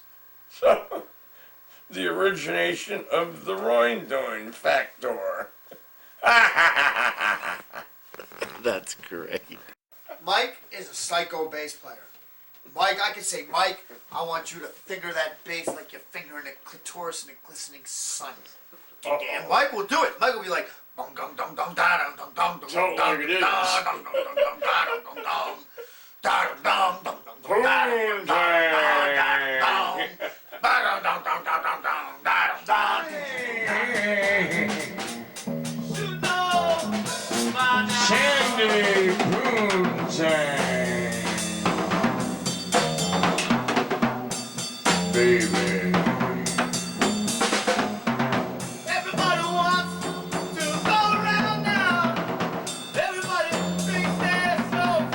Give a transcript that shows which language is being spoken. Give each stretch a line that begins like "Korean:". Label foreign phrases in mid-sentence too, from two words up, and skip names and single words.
English: So, the origination of the Royn Doyn factor. That's great. Mike is a psycho bass player. Mike, I could say, Mike, I want you to finger that bass like you're fingering a clitoris in a glistening sun. And Mike will do it. Mike will be like, dong dong dong dong da dong dong dong dong dong dong dong dong dong dong da dong dong dong da dong dong dong dong dong da dong dong dong dong dong da dong dong. Sandy Poontang. Baby. Everybody wants to go around now. Everybody thinks they're so.